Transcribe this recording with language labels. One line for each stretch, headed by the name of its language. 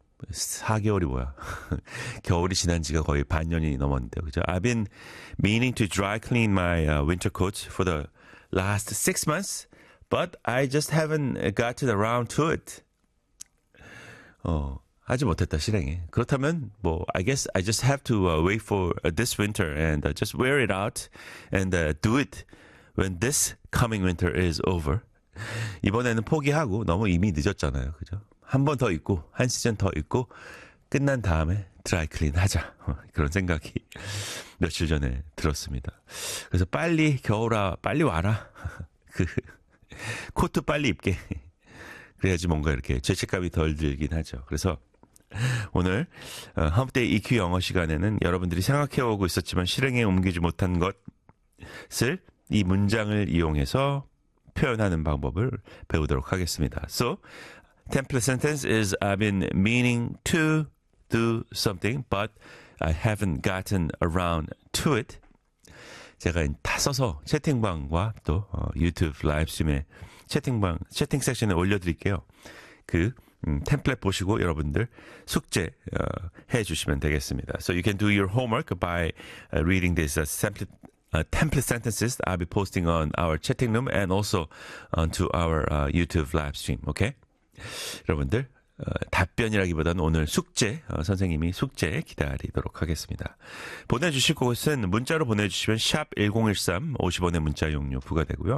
Korean: 4개월이 뭐야. 겨울이 지난 지가 거의 반년이 넘었는데, 그죠?
English: I've been meaning to dry clean my winter coat for the last 6 months, but I just haven't gotten around to it.
Korean: 하지 못했다 실행해. 그렇다면 뭐
English: I guess I just have to wait for this winter and just wear it out and do it when this coming winter is over.
Korean: 이번에는 포기하고 너무 이미 늦었잖아요. 그죠? 한 번 더 입고 한 시즌 더 입고 끝난 다음에 드라이클린 하자. 그런 생각이 며칠 전에 들었습니다. 그래서 빨리 겨울아 빨리 와라. 그 코트 빨리 입게. 그래야지 뭔가 이렇게 죄책감이 덜 들긴 하죠. 그래서 오늘 함께 EQ 영어 시간에는 여러분들이 생각해오고 있었지만 실행에 옮기지 못한 것을 이 문장을 이용해서 표현하는 방법을 배우도록 하겠습니다.
English: So, template sentence is I've been meaning to do something, but I haven't gotten around to it.
Korean: 제가 다 써서 채팅방과 또 유튜브 라이브스트림에 채팅방, 채팅 섹션에 올려드릴게요. 그 템플릿 보시고 여러분들 숙제 해 주시면 되겠습니다.
English: So you can do your homework by reading this template sentences I'll be posting on our chatting room and also onto our YouTube live stream. Okay?
Korean: 여러분들 답변이라기보다는 오늘 숙제, 선생님이 숙제 기다리도록 하겠습니다. 보내주실 곳은 문자로 보내주시면 샵 1013, 50원의 문자 용료 부과되고요.